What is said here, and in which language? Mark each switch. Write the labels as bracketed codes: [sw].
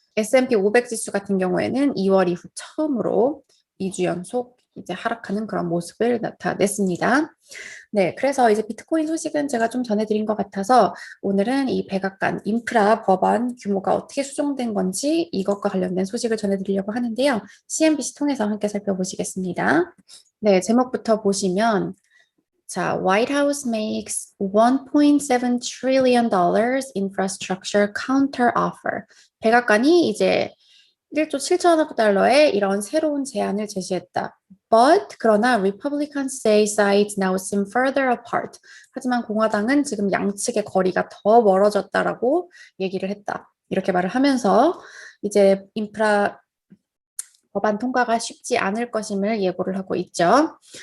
[ko] S&P 500 지수 같은 경우에는 2월 이후 처음으로 2주 연속 이제 하락하는 그런 모습을 나타냈습니다. 네, 그래서 이제 비트코인 소식은 제가 좀 전해드린 것 같아서 오늘은 이 백악관 인프라 법안 규모가 어떻게 수정된 건지 이것과 관련된 소식을 전해드리려고 하는데요. CNBC 통해서 함께 살펴보시겠습니다. 네, 제목부터 보시면 자, [en] White House makes 1.7 trillion dollars infrastructure counter offer. [ko] 백악관이 이제 1조 7천억 달러의 이런 새로운 제안을 제시했다. [en] But [ko] 그러나 [en] Republicans say sides now seem further apart. [ko] 하지만 공화당은 지금 양측의 거리가 더 멀어졌다라고 얘기를 했다. 이렇게 말을 하면서 이제 인프라 법안 통과가 쉽지 않을 것임을 예고를 하고 있죠.